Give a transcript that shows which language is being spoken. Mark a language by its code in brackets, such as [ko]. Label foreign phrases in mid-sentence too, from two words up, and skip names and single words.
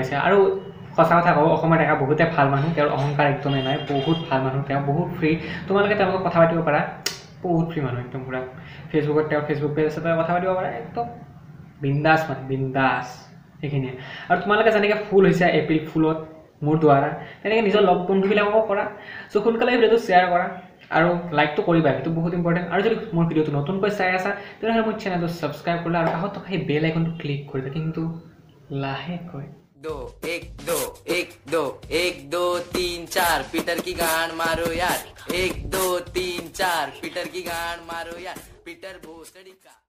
[as] হৈছে আৰু সঁচা কথা কওঁ অসমৰ দেখা বহুতে ভাল মানুহ তেওঁৰ অহংকাৰ একদমেই নাই বহুত ভাল মানুহ তেওঁ বহুত ফ্ৰী তোমালোকে তেওঁলোকক কথা পাতিব পাৰা বহুত ফ্ৰী মানুহ একদম পুৰা ফেচবুকত তেওঁৰ [en] Facebook page [as] আছে কথা পাতিব পাৰা একদম বিন্দাছ সেইখিনিয়ে আৰু তোমালোকে যেনেকৈ ফুল হৈছে [en] April foolত [as] মোৰ দ্বাৰা তেনেকৈ নিজৰ লগ বন্ধুবিলাককো কৰা চ' সোনকালে ভিডিঅ'টো শ্বেয়াৰ কৰা আৰু লাইকটো কৰিবা সেইটো বহুত ইম্পৰ্টেণ্ট আৰু যদি মোৰ ভিডিঅ'টো নতুনকৈ চাই আছা তেনেহ'লে মোৰ চেনেলটো ছাবস্ক্ৰাইব কৰিলে আৰু কাষত থকা সেই [en] bell iconটো [as] ক্লিক কৰিবা কিন্তু লাহেকৈ [hi] 2 1 2 1 2 1 2 3 4 पीटर की गांड मारो यार 1 2 3 4 पीटर की गांड मारो यार पीटर भोसड़ी का